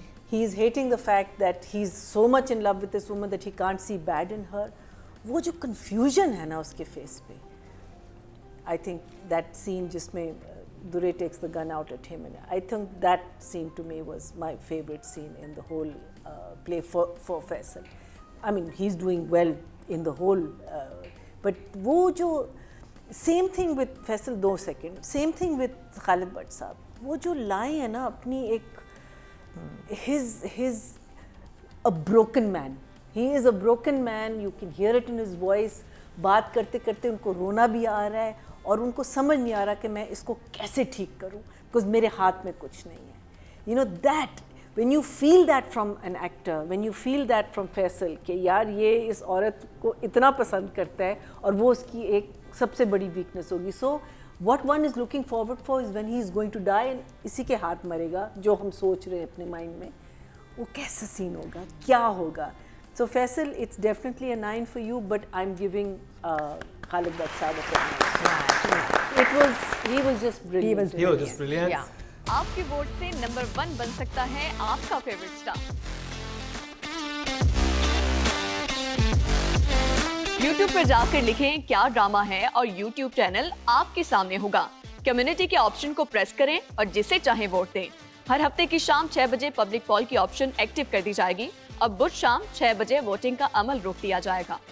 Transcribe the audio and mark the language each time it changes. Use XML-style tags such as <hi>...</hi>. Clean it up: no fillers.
<en>He is hating the fact that he's so much in love with this woman that he can't see bad in her.</en> <hi>वो जो confusion है ना उसके face पे,</hi> <en>I think that scene</en> <hi>जिसमें</hi> <en>Duray takes the gun out at him, and I think that scene to me was my favorite scene in the whole play for Faisal. I mean, he's doing well in the whole, but</en> <hi>wo jo</hi> <en>same thing with Faisal 2 second, same thing with Khalid Bhatt साहब,</en> <hi>वो जो line है ना अपनी एक</hi> <en>his a broken man. He is a broken man. You can hear it in his voice.</en> <hi>बात करते करते उनको रोना भी आ रहा है और उनको समझ नहीं आ रहा कि मैं इसको कैसे ठीक करूं, बिकॉज मेरे हाथ में कुछ नहीं है.</hi> <en>you know that when you feel that from an actor, when you feel that from Faisal</en> <hi>कि यार ये इस औरत को इतना पसंद करता है और वो उसकी एक सबसे बड़ी weakness होगी.</hi> <en>So what one is looking forward for is when he is going to die and</en> <hi>इसी के हाथ मरेगा जो हम सोच रहे हैं अपने माइंड में, वो कैसा सीन होगा, क्या होगा.</hi> <en>So Faisal, it's definitely a 9 for you, but I'm giving Khalid Bhatt Saab a 9. He was just brilliant. He was just brilliant. Yeah.</en> <hi>आपके वोट से नंबर 1 बन सकता है आपका फेवरेट स्टार. YouTube पर जाकर लिखें क्या ड्रामा है और YouTube चैनल आपके सामने होगा. कम्युनिटी के ऑप्शन को प्रेस करें और जिसे चाहें वोट दें. हर हफ्ते की शाम 6 बजे पब्लिक पॉल की ऑप्शन एक्टिव कर दी जाएगी और बुध शाम 6 बजे वोटिंग का अमल रोक दिया जाएगा.</hi>